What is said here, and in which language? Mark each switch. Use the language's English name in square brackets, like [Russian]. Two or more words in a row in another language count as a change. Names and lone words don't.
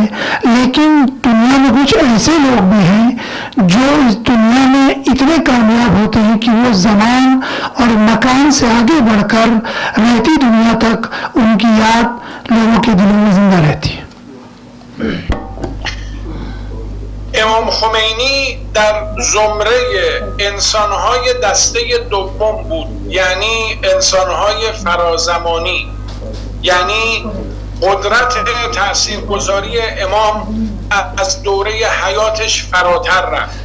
[Urdu] لیکن دنیا میں کچھ ایسے لوگ بھی ہیں جو اس دنیا میں اتنے کامیاب ہوتے ہیں کہ وہ زمان اور مکان سے آگے بڑھ کر رہتی دنیا تک ان کی یاد لوگوں کے دلوں میں زندہ رہتی ہے. [Persian] امام خمینی در زمره انسانهای دسته دوم بود، یعنی انسانهای فرازمانی، یعنی قدرت تاثیرگذاری امام از دوره حیاتش فراتر رفت.